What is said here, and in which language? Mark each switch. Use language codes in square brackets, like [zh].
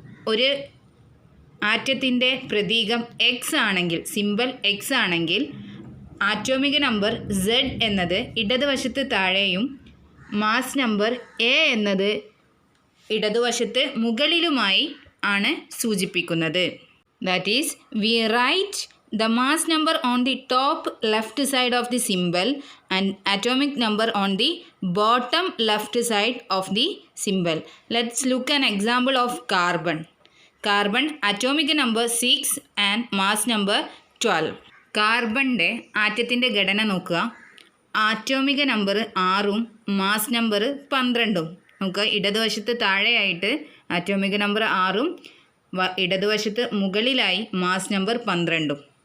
[ml] ഒരു ആറ്റത്തിൻ്റെ പ്രതീകം എക്സ് ആണെങ്കിൽ, സിമ്പൽ എക്സ് ആണെങ്കിൽ, ആറ്റോമിക നമ്പർ Z എന്നത് ഇടതുവശത്ത് താഴെയും മാസ് നമ്പർ A എന്നത് ഇടതുവശത്ത് മുകളിലുമായി ആണ് സൂചിപ്പിക്കുന്നത്. [en] That is we write the mass number on the top left side of the symbol and atomic number on the bottom left side of the symbol. Let's look an example of carbon. Carbon atomic number 6 and mass number 12. [ml] കാർബണിൻ്റെ ആറ്റത്തിൻ്റെ ഘടന നോക്കുക. ആറ്റോമിക number 6ഉം mass number 12ഉം. നമുക്ക് ഇടതുവശത്ത് താഴെയായിട്ട് ആറ്റോമിക number 6ഉം ഇടതുവശത്ത് മുകളിലായി mass number 12ഉം.